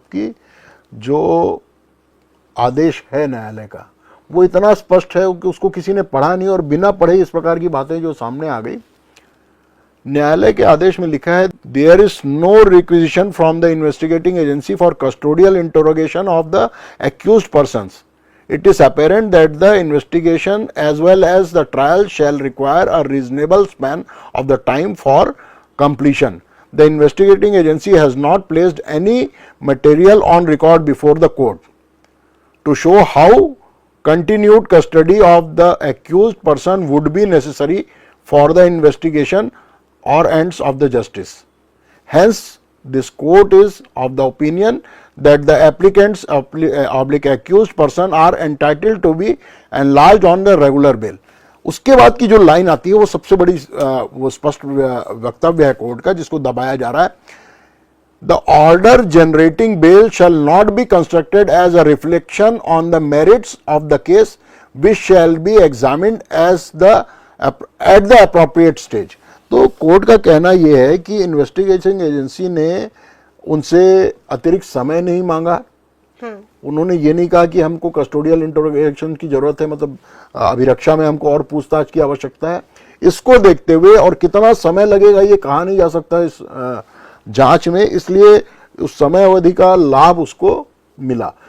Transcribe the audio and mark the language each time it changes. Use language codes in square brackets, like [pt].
[hi] जबकि जो आदेश है न्यायालय का वो इतना स्पष्ट है कि उसको किसी ने पढ़ा नहीं, और बिना पढ़े इस प्रकार की बातें जो सामने आ गई। न्यायालय के आदेश में लिखा है, [en] There is no requisition from the investigating agency for custodial interrogation of the accused persons. It is apparent that the investigation as well as the trial shall require a reasonable span of the time for completion. The investigating agency has not placed any material on record before the court to show how continued custody of the accused person would be necessary for the investigation or ends of the justice. Hence, this court is of the opinion that the applicants accused person are entitled to be enlarged on the regular bail. [hi] उसके बाद की जो line आती है वो सबसे बड़ी वो स्पष्ट वक्तव्य है कोर्ट का, जिसको दबाया जा रहा है। [en] The order generating bail shall not be constructed as a reflection on the merits of the case, which shall be examined at the appropriate stage. [hi] तो कोर्ट का कहना यह है कि इन्वेस्टिगेशन एजेंसी ने उनसे अतिरिक्त समय नहीं मांगा। उन्होंने ये नहीं कहा कि हमको कस्टोडियल इंटरोगेशन की जरूरत है, मतलब अभिरक्षा में हमको और पूछताछ की आवश्यकता है। इसको देखते हुए, और कितना समय लगेगा ये कहा नहीं जा सकता इस जांच में, इसलिए उस समय अवधि का लाभ उसको मिला।